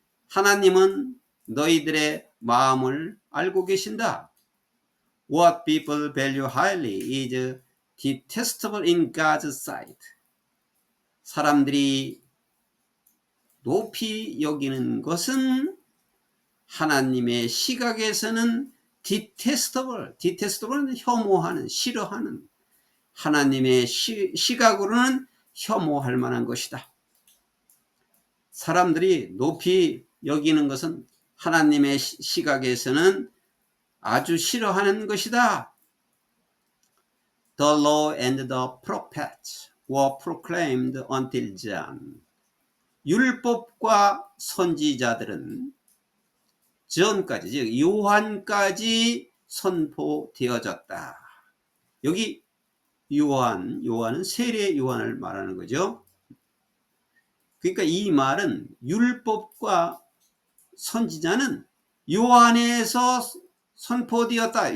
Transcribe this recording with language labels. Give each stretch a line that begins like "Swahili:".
Korean: 하나님은 너희들의 마음을 알고 계신다.
English: What people value highly is detestable in God's sight.
Korean: 사람들이 높이 여기는 것은 하나님의 시각에서는 detestable는 혐오하는, 싫어하는, 하나님의 시각으로는 혐오할 만한 것이다. 사람들이 높이 여기는 것은 하나님의 시각에서는 아주 싫어하는 것이다.
English: The law and the prophets were proclaimed until John.
Korean: 율법과 선지자들은 전까지, 즉 요한까지 선포되어졌다. 여기 요한은 세례 요한을 말하는 거죠. 그러니까 이 말은 율법과 선지자는 요한에서 선포되었다.